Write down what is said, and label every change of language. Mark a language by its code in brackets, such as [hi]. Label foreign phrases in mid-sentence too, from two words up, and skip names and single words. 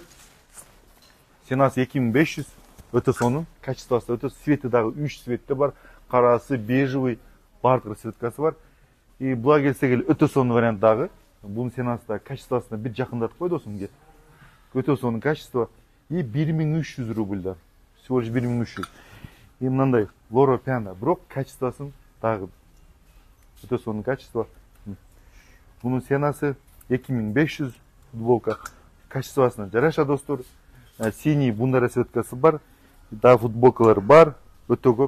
[ky] Ценасы 2500. Өтө сонун, качествосы өтө, цвети дагы 3 цветте бар. Карасы, бежевый, бардык расцветкасы бар. И буга келсек эле өтө сонун вариант дагы. Бунун ценасы да качествосуна бир жакындатып кой досум кет. Өтө сонун качество. И 1300 рубль да. [ru] Всего лишь 1300. [ky] И мындай Лоро Пиано, бирок качествосын дагы өтө сонун качество. Бунун ценасы 2500 футболка. Качествосуна жараша достор. Синий бундай расцветкасы бар. Да, футболкалар бар. Өтө көп.